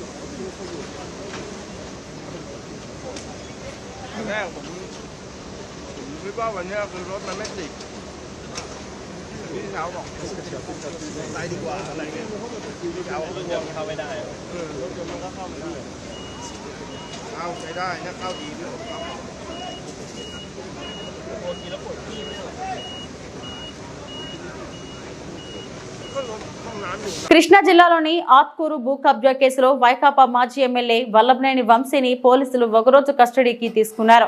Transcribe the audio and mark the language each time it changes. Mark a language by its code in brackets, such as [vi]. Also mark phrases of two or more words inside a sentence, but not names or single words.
[th] แรกผมคิดว่าวันนี้คือรถมันไม่ติดพี่เช้าบอกไปดีกว่าอะไรเงี้ยพี่เช้ารถยนต์เข้าไม่ได้รถยนต์มันก็เข้าไม่ได้เข้าใช้ได้นะเข้าดีด้วย [te] కృష్ణా జిల్లాలోని ఆత్కూరు భూ కబ్జా కేసులో వైకాపా మాజీ ఎమ్మెల్యే వల్లభనేని వంశీని పోలీసులు ఒకరోజు కస్టడీకి తీసుకున్నారు.